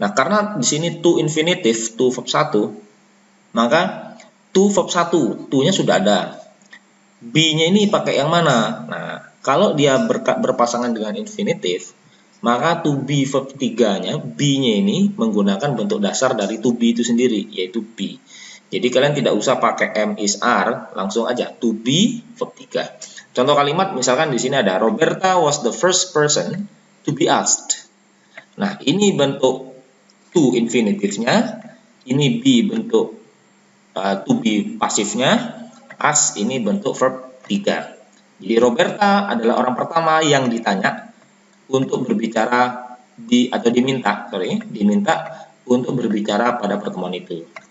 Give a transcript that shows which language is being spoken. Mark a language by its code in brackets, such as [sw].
[id] Nah, karena di sini to infinitive, to verb 1, maka to verb 1, to-nya sudah ada. Be-nya ini pakai yang mana? Nah, kalau dia berpasangan dengan infinitive, maka to be verb 3-nya, be-nya ini menggunakan bentuk dasar dari to be itu sendiri, yaitu be. Jadi kalian tidak usah pakai am, is, are, langsung aja to be verb 3. Contoh kalimat misalkan di sini ada [en] Roberta was the first person to be asked. [id] Nah, ini bentuk to infinitive-nya, ini be bentuk to be pasifnya, ask ini bentuk verb 3. Jadi Roberta adalah orang pertama yang ditanya untuk berbicara diminta untuk berbicara pada pertemuan itu.